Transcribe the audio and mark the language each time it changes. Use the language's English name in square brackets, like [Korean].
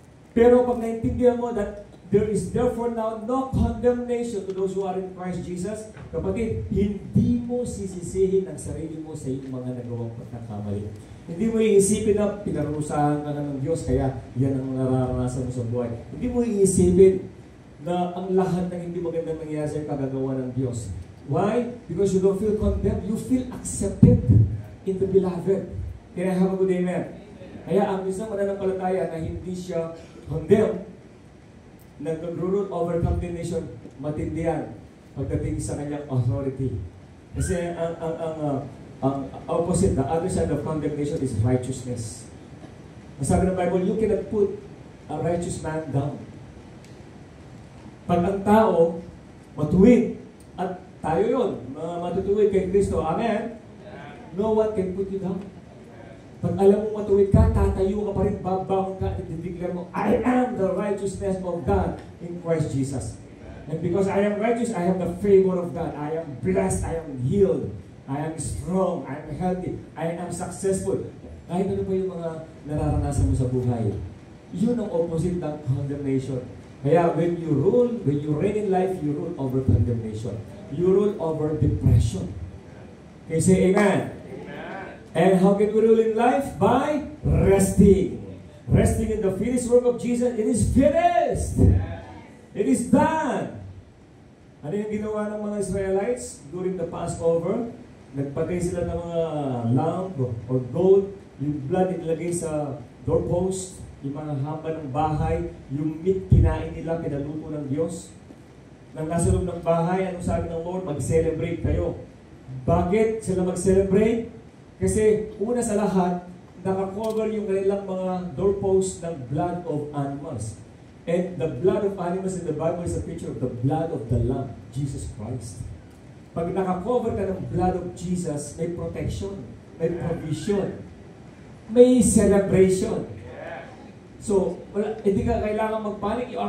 [Filipino] Pero pag naintindihan mo [English] that there is therefore now no condemnation to those who are in Christ Jesus, [Filipino] kapatid, hindi mo sisisihin ang sarili mo sa iyong mga nagawang pagkakamali. Hindi mo iisipin na pinarusahan ka ng Diyos, kaya yan ang nararanasan mo sa buhay. Hindi mo iisipin na ang lahat ng hindi magandang nangyayari sa'yo kagagawa ng Diyos. [English] Why? Because you don't feel condemned. You feel accepted in the beloved. Can I have a good amen? [Filipino] Kaya ang isang mananampalataya na hindi siya condemned, nag-rule over condemnation, matindi yan pagdating sa kanyang authority. Kasi ang opposite, [English] the other side of condemnation is righteousness. [Filipino] Ang sabi ng Bible, [English] you cannot put a righteous man down. [Filipino] Pag ang tao matuwid, at tayo yun, matutuwid kay Kristo, amen? [English] No one can put you down. [Filipino] Pag alam mo matuwid ka, tatayo ka pa rin, babawang ka, at declare mo, [English] I am the righteousness of God in Christ Jesus. And because I am righteous, I have the favor of God. I am blessed, I am healed, I am strong, I am healthy, I am successful. [Filipino] Kahit ano pa yung mga nararanasan mo sa buhay, yun ang opposite ng condemnation. [English] Kaya when you rule, when you reign in life, you rule over condemnation. You rule over depression. Can you say amen? And how can we rule in life? By resting. Resting in the finished work of Jesus. It is finished. It is done. [Filipino] Ano yung ginawa ng mga Israelites during the Passover? Nagpatay sila ng mga lamb or goat. Yung blood inilagay sa doorpost. Yung mga hamba ng bahay. Yung meat kinain nila, pinaluto ng Diyos. Nang nasa loob ng bahay, anong sabi ng Lord? Mag-celebrate kayo. Bakit sila mag-celebrate? Kasi una sa lahat, nakakover yung kanilang mga doorposts ng blood of animals. [English] And the blood of animals in the Bible is a picture of the blood of the Lamb, Jesus Christ. [Filipino] Pag nakakover ka ng blood of Jesus, may protection, may provision, may celebration. So, hindi ka kailangan magpanik.